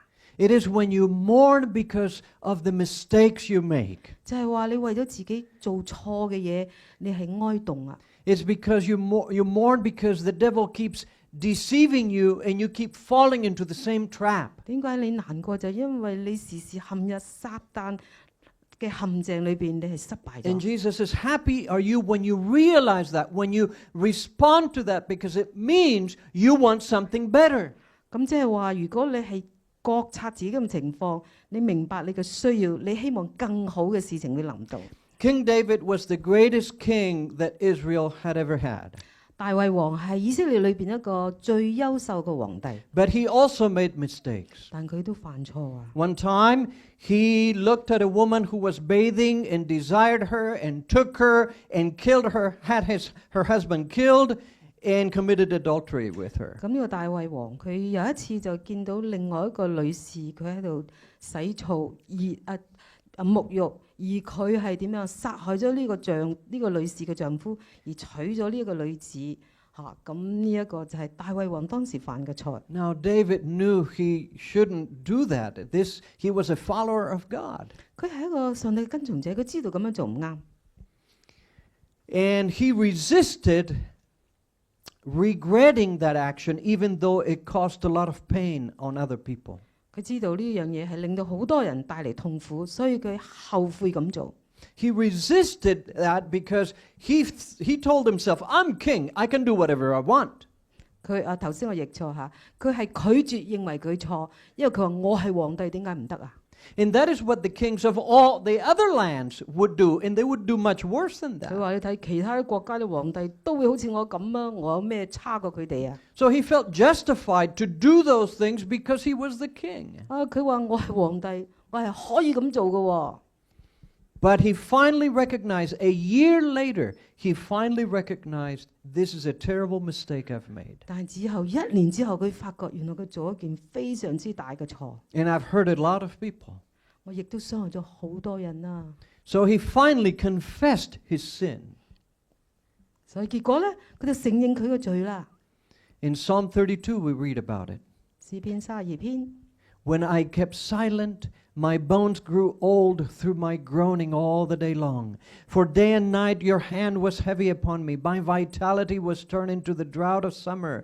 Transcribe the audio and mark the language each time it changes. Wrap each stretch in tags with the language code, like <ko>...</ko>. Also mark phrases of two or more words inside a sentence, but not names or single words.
<en>It is when you mourn because of the mistakes you make.</en> <yue>就係話你為咗自己做錯嘅嘢，你係哀慟啊。</yue> <en>It's because you mourn because the devil keeps deceiving you and you keep falling into the same trap.</en> <yue>點解你難過？就因為你時時陷入撒旦嘅陷阱裏邊，你係失敗</yue> <en>And</en> <yue>咗。</yue> <en>Jesus says, happy are you when you realize that, when you respond to that, because it means you want something better.</en> <yue>咁即係話，如果你係覺察自己咁情況，你明白你嘅需要，你希望更好嘅事情會臨到。</yue> <en>King David was the greatest king that Israel had ever had.</en> <yue>大衛王係以色列裏邊一個最優秀嘅皇帝，</yue> <en>But he also made mistakes.</en> <yue>但佢都犯錯啊！</yue> <en>One time, he looked at a woman who was bathing and desired her and took her and killed her, had her husband killed and committed adultery with her.</en> <yue>咁呢個大衛王佢有一次就見到另外一個女士，佢喺度洗澡沐浴，而佢係點樣殺害咗呢個女士嘅丈夫，而娶咗呢一個女子嚇。咁呢一個就係大衛王當時犯嘅錯。</yue> <en>Now, David knew he shouldn't do that. He was a follower of God.</en> <yue>佢係一個上帝嘅跟從者，佢知道咁樣做唔啱。</yue> <en>And he resisted regretting that action, even though it caused a lot of pain on other people.</en> <yue>佢知道呢樣嘢係令到好多人帶嚟痛苦，所以佢後悔咁做。</yue> <en>He resisted that because he told himself, I'm king, I can do whatever I want.</en> <yue>佢頭先我譯錯嚇，佢係拒絕認為佢錯，因為佢話我係皇帝，點解唔得啊？</yue> <en>And that is what the kings of all the other lands would do, and they would do much worse than</en> <yue>佢</yue> <en>that.</en> <yue>話你睇其他啲國家啲皇帝都會好似我咁啊，我有咩差過佢哋啊？</yue> <en>So he felt justified to do those things because he was the king.</en> <yue>佢話我係皇帝，我係可以咁做嘅喎。</yue> <en>But he finally recognized, a year later, he finally recognized, this is a terrible mistake I've made.</en> <yue>但係之後1年之後，佢發覺原來佢做一件非常之大嘅錯。</yue> <en>And I've hurt a lot of people.</en> <yue>我亦都傷害咗好多人啊！</yue> <en>So he finally confessed his sin.</en> <yue>所以結果咧，佢就承認佢嘅罪啦。</yue> <en>In Psalm 32, we read about it.</en> <yue>詩篇32篇。</yue> <en>When I kept silent, my bones grew old through my groaning all the day long. For day and night your hand was heavy upon me. My vitality was turned into the drought of summer.</en>